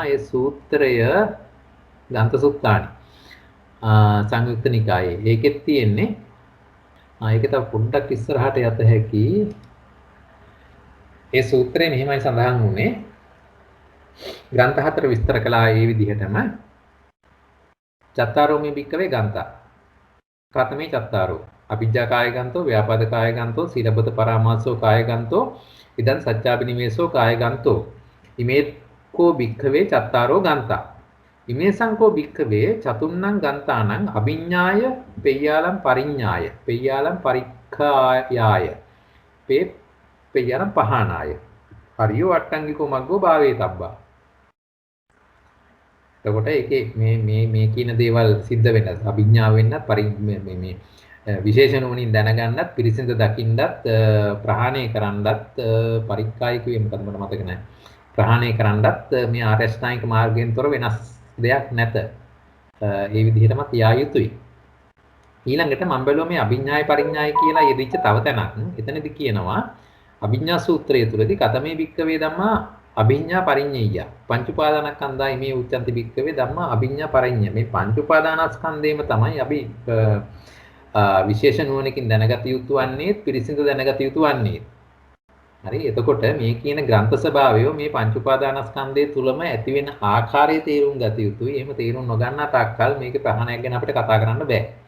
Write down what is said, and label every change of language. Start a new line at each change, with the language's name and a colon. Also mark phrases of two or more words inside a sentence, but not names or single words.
Sinhala: ඒ සූත්‍රය දන්ත සුත්තානි. සංයුක්ත නිකායේ. ඒකෙත් තියෙන්නේ ඒක තව පොඩ්ඩක් ඉස්සරහට යත හැකි. ඒ සූත්‍රයේ මෙහිමයි සඳහන් වුණේ. ග්‍රන්ථ හතර විස්තර කළා ඒ විදිහටම.
Pali: චත්තාරෝ මේ භික්කවේ ගන්තා. කතමේ චත්තාරෝ. අවිජ්ජා කාය ගන්තෝ, ව්‍යාපාද කාය ගන්තෝ, සීලබ්බත පරාමාසෝ කාය ගන්තෝ, ඉදන් සච්චාපිනිවේසෝ කාය ගන්තෝ. ඉමේ කෝ භික්කවේ චත්තාරෝ ගන්තා. ඉමේසංකෝ භික්ඛවේ චතුන්නං ගන්තානං අභිඤ්ඤාය පෙය්‍යාලම් පරිඤ්ඤාය පෙය්‍යාලම් පරික්ඛායාය පෙය්‍යාලම් පහනාය හරියෝ අට්ටංගිකෝ මග්ගෝ භාවේ තබ්බා.
Sinhala: එතකොට ඒකේ මේ කියන දේවල් සිද්ධ වෙන්න අභිඥාව වෙන්නත් මේ විශේෂ නුවණින් දැනගන්නත් පිරිසිඳ දකින්නත් ප්‍රහාණය කරන්නත් පරික්කාය කිව්වේ මොකද මට මතක නැහැ. ප්‍රහාණය කරන්නත් මේ ආර්ය අෂ්ටාංගික මාර්ගයෙන් තොර වෙනස් දෙයක් නැත. ඒ විදිහටම තියා යුතුයි. ඊළඟට මම බැලුවා මේ අභිඥාය පරිඥාය කියලා යෙදිච්ච තව තැනක්. එතනදී කියනවා අභිඥා සූත්‍රය තුලදී
Pali: කතමේ භික්කවේ ධම්මා අභිඥා පරිඤ්ඤය. පංච උපාදානස්කන්ධයි මේ උච්චන්ති භික්කවේ ධම්මා අභිඥා පරිඤ්ඤය.
Sinhala: මේ පංච උපාදානස්කන්ධේම තමයි අපි විශේෂ නුවණකින් දැනගත යුතු වන්නේ, පිරිසිදු දැනගත යුතු වන්නේ. හරි. එතකොට මේ කියන ග්‍රන්ථ ස්වභාවය මේ පංච උපාදානස්කන්ධය තුලම ඇති වෙන ආකාරයේ තේරුම් ගත යුතුයි. එහෙම තේරුම් නොගන්නා තාක්කල් මේකේ ප්‍රහාණයක් ගැන අපිට කතා කරන්න බෑ.